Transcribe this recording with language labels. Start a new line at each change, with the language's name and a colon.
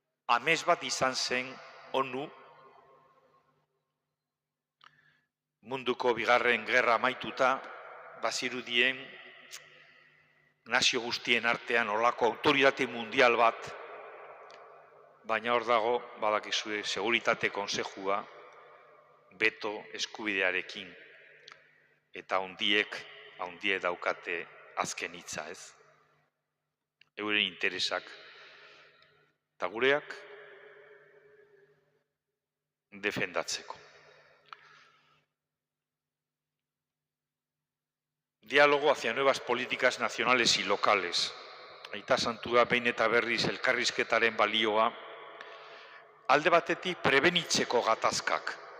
Basque: Amets bat izan zen ONU, munduko bigarren gerra amaituta, bazirudien nazio guztien artean olako autoritate mundial bat, baina hor dago, badakizue, Seguritate Konsejua, beto eskubidearekin, eta handiek daukate azken hitza, ez? Euren interesak eta gureak defendatzeko.
Spanish: Diálogo hacia nuevas políticas nacionales y locales.
Basque: Aita Santua behin eta berriz elkarrizketaren balioa, alde batetik prebenitzeko gatazkak.